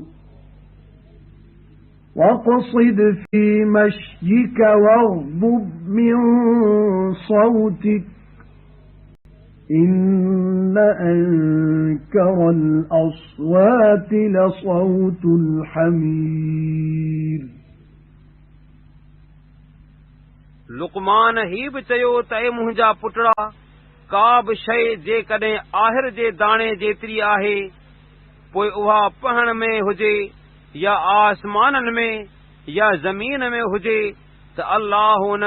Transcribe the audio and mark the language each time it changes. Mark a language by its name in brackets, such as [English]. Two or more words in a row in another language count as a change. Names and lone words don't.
[Arabic] واقصد في مشيك واغضب من صوتك إن أنكر الأصوات لصوت الحمير [Sindhi] लुकमान ही बि चयो त ए मुंहिंजा पुटड़ा का बि शइ जेकॾहिं आहिर जे दाणे जेतिरी आहे पोइ उहा पहण में हुजे या आसमाननि में या ज़मीन में हुजे त अल्लाह उन